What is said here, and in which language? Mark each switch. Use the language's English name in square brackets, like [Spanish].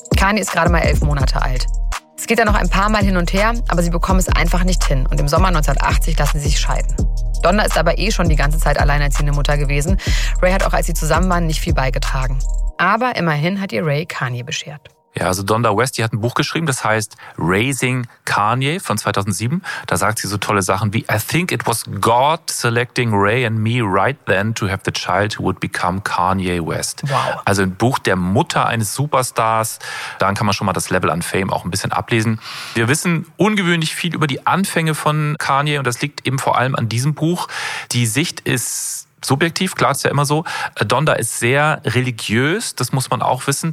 [German] Kanye ist gerade mal 11 Monate alt. Es geht dann noch ein paar Mal hin und her, aber sie bekommen es einfach nicht hin. Und im Sommer 1980 lassen sie sich scheiden. Donna ist aber eh schon die ganze Zeit alleinerziehende Mutter gewesen. Ray hat auch, als sie zusammen waren, nicht viel beigetragen. Aber immerhin hat ihr Ray Kanye beschert. Ja, also Donna West, die hat ein Buch geschrieben, das heißt Raising Kanye von 2007. Da sagt sie so tolle Sachen wie [English] I think it was God selecting Ray and me right then to have the child who would become Kanye West. [German] Wow. Also ein Buch der Mutter eines Superstars. Dann kann man schon mal das Level an Fame auch ein bisschen ablesen. Wir wissen ungewöhnlich viel über die Anfänge von Kanye und das liegt eben vor allem an diesem Buch. Die Sicht ist subjektiv, klar, ist ja immer so. Donda ist sehr religiös, das muss man auch wissen.